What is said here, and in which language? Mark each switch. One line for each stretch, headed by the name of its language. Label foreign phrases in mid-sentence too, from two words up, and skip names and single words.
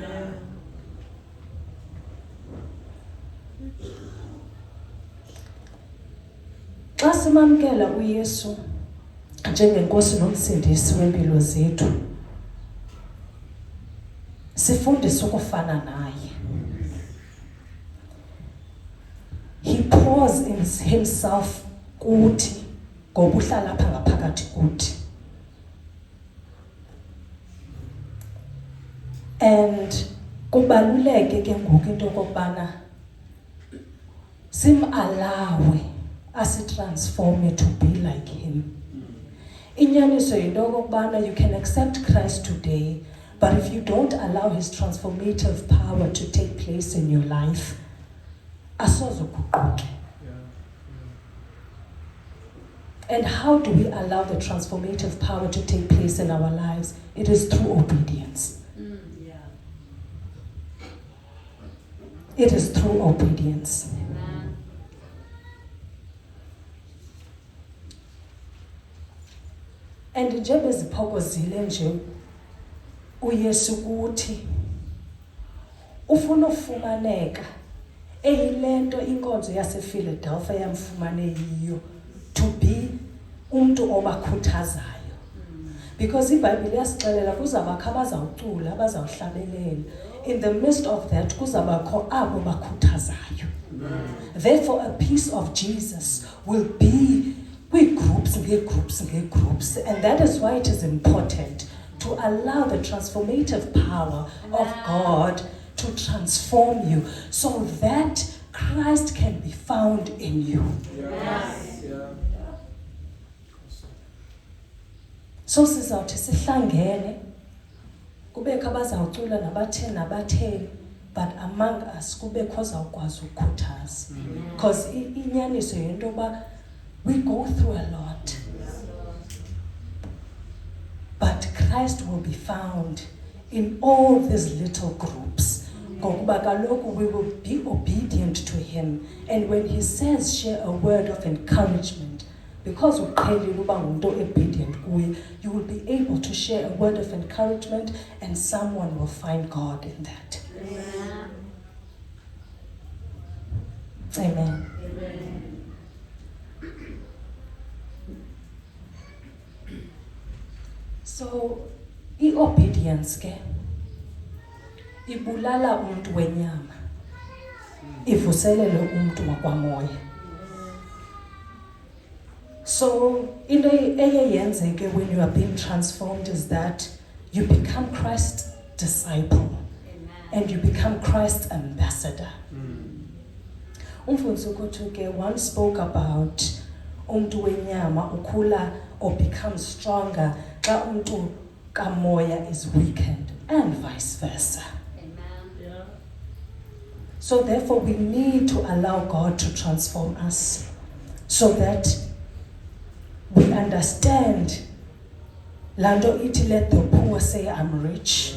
Xhosa: Xa simamkela uYesu njengenkosi nomsindisi wempilo zethu, sifundisa ukufana naye.
English: He pours in Himself
Xhosa: kuthi ngoba uhlala apha ngaphakathi kuthi. And kubaluleke ke ngoku into okokubana simalawe asitransforme
English: to be like him.
Xhosa: Inyaniso yinto okokubana
English: you can accept Christ today, but if you don't allow his transformative power to take place in your life, asozuguquke. And how do we allow the transformative power to take place in our lives? It is through obedience. It is through obedience. Amen.
Xhosa: And njengoba ziphokozile nje uYesu kuthi ufuna ufumaneka eyilento inkonzo yasePhiladelphia yamfumane yiyo,
English: to be
Xhosa: umuntu obakhuthazayo. Because iBhayibhile iyasixelela kuzabakho abazawucula, abazawuhlabelela.
English: In the midst of that
Xhosa: kuzabakho abo bakhuthazayo.
English: Therefore a piece of Jesus will be with groups, and that is why it is important to allow the transformative power of God to transform you so that Christ can be found in you. Yes.
Xhosa: So sizawuthi sihlangene kubekho abazawucula nabatheni,
English: but among us
Xhosa: kubekho ozawukwazi ukukhuthaza.
English: Because
Xhosa: inyaniso yinto yoba
English: we go through a lot, but Christ will be found in all these little groups.
Xhosa: Ngokuba kaloku
English: we will be obedient to him, and when he says share a word of encouragement, because
Xhosa: uqhelile uba ngumuntu obedient kuye,
English: you will be able to share a word of encouragement and someone will find God in that. Amen.
Xhosa: So i-obedience ke ibulala umuntu wenyama, ivuselele umuntu wakwamoya.
English: So
Xhosa: into eyenzeke
English: when you are being transformed is that you become Christ's disciple. And you become Christ's ambassador.
Xhosa: Umfundisi uKothuke
English: once spoke about
Xhosa: umuntu wenyama ukhula
English: or becomes stronger
Xhosa: xa umuntu kamoya
English: is weakened, and vice versa. Amen. So therefore we need to allow God to transform us so that we understand. Lando iti, let the poor say I'm rich.